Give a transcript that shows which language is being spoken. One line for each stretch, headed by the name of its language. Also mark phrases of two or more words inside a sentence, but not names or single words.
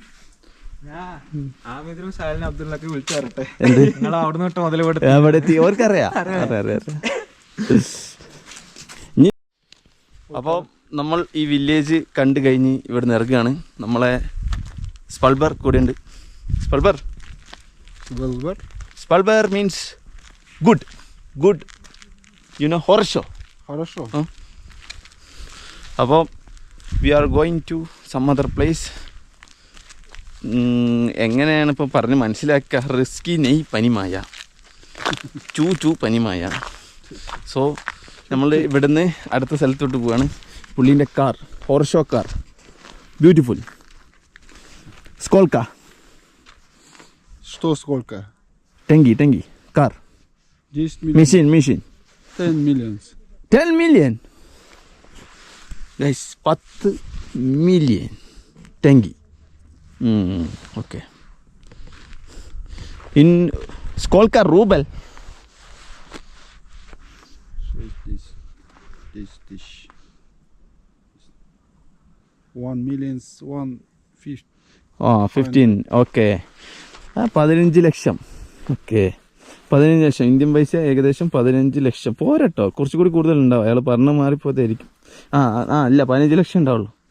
Malayalam: അപ്പോൾ നമ്മൾ ഈ വില്ലേജ് കണ്ടു കഴിഞ്ഞ് ഇവിടെ നിന്ന് ഇറങ്ങുകയാണ്. നമ്മളെ സ്പൾബർ കൂടെ ഉണ്ട്. സ്പൾബർ
English: means good you know
Malayalam: ഹൊറഷോ.
English: അപ്പോൾ we are going to some other place.
Malayalam: എങ്ങനെയാണ് ഇപ്പോൾ പറഞ്ഞ് മനസ്സിലാക്കുക?
Russian: русский не понимаю чуть понимаю.
Malayalam: സോ നമ്മൾ ഇവിടുന്ന് അടുത്ത സ്ഥലത്തോട്ട് പോവുകയാണ്. പുള്ളീൻ്റെ കാർ, ഹോർഷോ കാർ, ബ്യൂട്ടിഫുൾ.
Russian: Сколько? Что сколько? Тенги, кар.
English: 10 million. Machine. 10 millions. 10 million. Guys, 10 million. Tengi. Okay.
Russian: In сколько рубль? 10 тысяч.
English: 1 million 150.
Malayalam: 15. ഓക്കെ. 15 ലക്ഷം. ഓക്കെ, 15 ലക്ഷം ഇന്ത്യൻ പൈസ ഏകദേശം 15 ലക്ഷം. പോരട്ടോ, കുറച്ചുകൂടി കൂടുതലുണ്ടാവും. അയാൾ പറഞ്ഞ് മാറിപ്പോയതായിരിക്കും. അല്ല 15 ലക്ഷം ഉണ്ടാവുള്ളൂ.